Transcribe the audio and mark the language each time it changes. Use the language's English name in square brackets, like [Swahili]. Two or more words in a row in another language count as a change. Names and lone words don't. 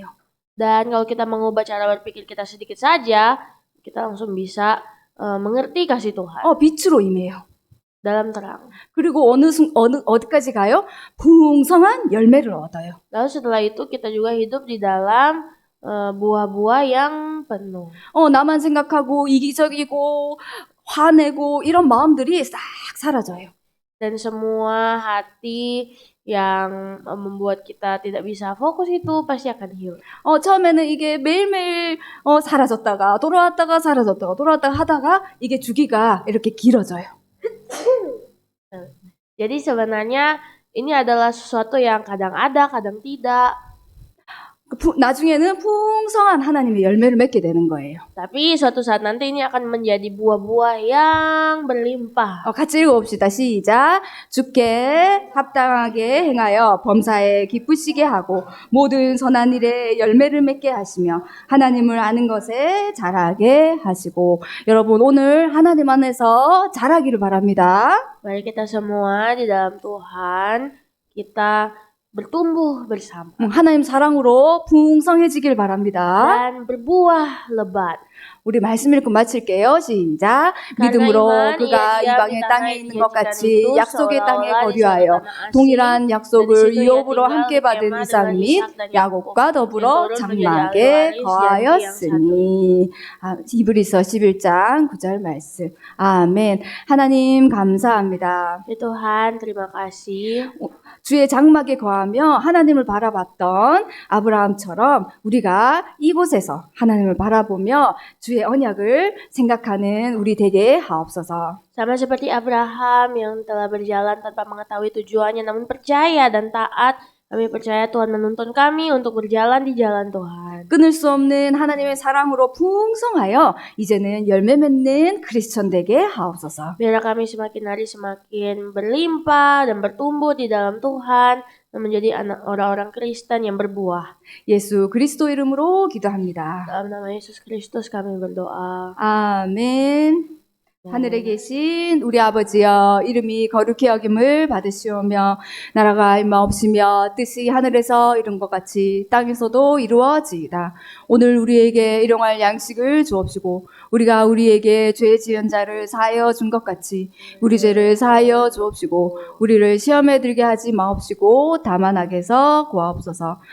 [Indonesian] Dan kalau kita mengubah cara berpikir kita sedikit saja, kita langsung bisa mengerti kasih Tuhan [Korean] 빛으로 임해요. [Indonesian] dalam terang. [Korean] 그리고 어디까지 가요? 풍성한 열매를 얻어요. [Indonesian] Lalu setelah itu kita juga hidup di dalam buah-buah yang penuh. [Korean] 나만 생각하고 이기적이고 화내고 이런 마음들이 싹 사라져요. [Indonesian] Dan semua hati yang membuat kita tidak bisa fokus itu pasti akan hilang. [Korean] 처음에는 이게 매일매일 사라졌다가 돌아왔다가 사라졌다가 돌아왔다가 하다가 이게 주기가 이렇게 길어져요. [Indonesian] Jadi sebenarnya ini adalah sesuatu yang kadang ada, kadang tidak. [Korean] 나중에는 풍성한 하나님의 열매를 맺게 되는 거예요. [Indonesian] Tapi suatu saat nanti ini akan menjadi buah-buah yang berlimpah. [Korean] 같이 읽어봅시다. 시작. 주께 합당하게 행하여 범사에 기쁘시게 하고 모든 선한 일에 열매를 맺게 하시며 하나님을 아는 것에 자라게 하시고. 여러분 오늘 하나님 안에서 자라기를 바랍니다. [Indonesian] Mari kita semua di dalam Tuhan, kita bertumbuh bersama [Korean] 하나님 사랑으로 풍성해지길 바랍니다. [Indonesian] dan berbuah lebat. [Korean] 우리 말씀 읽고 마칠게요. 시작. 믿음으로 그가 이방의 땅에 있는 것 같이 약속의 땅에 거류하여 동일한 약속을 유업으로 함께 받은 이삭 및 야곱과 더불어 장막에 거하였으니. 히브리서 11장 9절 말씀. 아멘. 하나님 감사합니다. [Indonesian] Tuhan, terima kasih. [Korean] 주의 장막에 거하며 하나님을 바라봤던 아브라함처럼 우리가 이곳에서 하나님을 바라보며 주의 언약을 생각하는 우리 되게 하옵소서. [Indonesian] Sama seperti Abraham yang telah berjalan tanpa mengetahui tujuannya namun percaya dan taat, kami percaya Tuhan menuntun kami untuk berjalan di jalan Tuhan. [Korean] 끊을 수 없는 하나님의 사랑으로 풍성하여 이제는 열매 맺는 크리스천 되게 하옵소서. [Indonesian] Biarlah kami semakin hari semakin berlimpah dan bertumbuh di dalam Tuhan dan menjadi anak orang-orang Kristen yang berbuah. [Korean] 예수 그리스도 이름으로 기도합니다. [Indonesian] Dalam nama Yesus Kristus kami berdoa. [Korean] 아멘. 하늘에 계신 우리 아버지여, 이름이 거룩히 여김을 받으시오며 나라가 임하옵시며 뜻이 하늘에서 이룬 것 같이 땅에서도 이루어지이다. 오늘 우리에게 일용할 양식을 주옵시고 우리가 우리에게 죄 지은 자를 사하여 준 것 같이 우리 죄를 사하여 주옵시고 우리를 시험에 들게 하지 마옵시고 다만 악에서 구하옵소서.